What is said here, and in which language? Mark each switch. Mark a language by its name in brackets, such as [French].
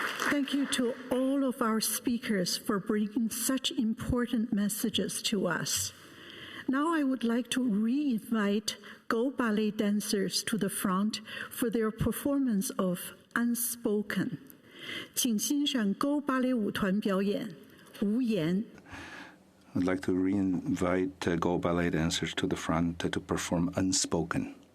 [English] Thank you to all of our speakers for bringing such important messages to us. Now I would like to re-invite Go Ballet dancers to the front for their performance of Unspoken. [Chinese] 请欣赏 Go Ballet 舞团表演无言。 [English] I'd like to re-invite Go Ballet dancers to the front to perform Unspoken.